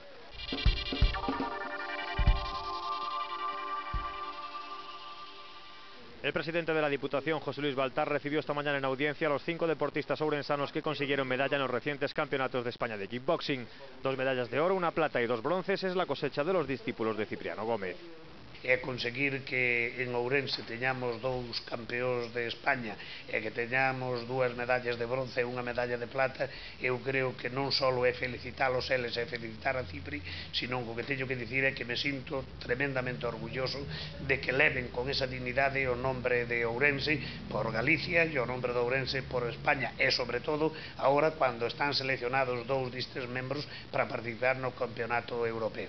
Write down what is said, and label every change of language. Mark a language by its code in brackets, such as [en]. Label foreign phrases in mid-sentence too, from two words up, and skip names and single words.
[es] El presidente de la Diputación, José Luis Baltar, recibió esta mañana en audiencia a los 5 deportistas ourensanos que consiguieron medalla en los recientes campeonatos de España de kickboxing. 2 medallas de oro, 1 plata y 2 bronces es la cosecha de los discípulos de Cipriano Gómez. [gl] E conseguir que en Ourense teñamos 2 campeóns de España e que teñamos 2 medallas de bronce e 1 medalla de plata, eu creo que non só é felicitalos eles e felicitar a Cipri, sino que o que teño que dicir é que me sinto tremendamente orgulloso de que leven con esa dignidade o nombre de Ourense por Galicia e o nombre de Ourense por España e, sobre todo, agora cando están seleccionados 2 destes membros para participar no campeonato europeo.